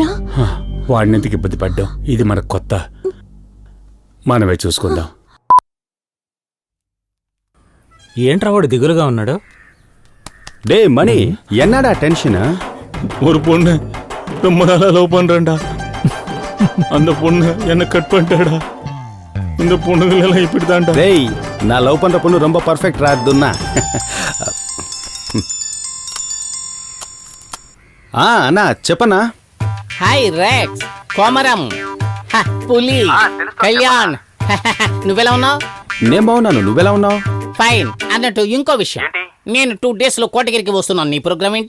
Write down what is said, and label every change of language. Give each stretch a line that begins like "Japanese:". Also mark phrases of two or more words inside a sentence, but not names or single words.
Telugu: వాడినెందుకు ఇబ్బంది పడ్డాం? ఇది మనకు కొత్త, మనమే చూసుకుందాం. ఏంట్రా వాడు దిగులుగా ఉన్నాడు?
Tamil: டே மணி, என்னடா டென்ஷன்? ஒரு பொண்ணு ரொம்ப நாளா லவ் பண்றேன்டா. அந்த பொண்ணு என்ன கட் பண்ணிட்டாடா. இந்த பொண்ணுகள் எல்லாம் இப்படிதான்டா. டேய், நான் லவ் பண்ற பொண்ணு ரொம்ப பர்ஃபெக்ட் ராதுன்னா.
Telugu: అన్నా చెప్పన్నా. హాయ్ రెక్స్, కోమరం, పులి, కళ్యాణ్. నువ్వెలా ఉన్నావు? నేను బాగున్నాను, నువ్వెలా ఉన్నావు? ఫైన్. అన్నట్టు ఇంకో విషయం, నేను 2 days లో కోటగిరికి వస్తున్నాను. నీ ప్రోగ్రామ్ ఏంటి?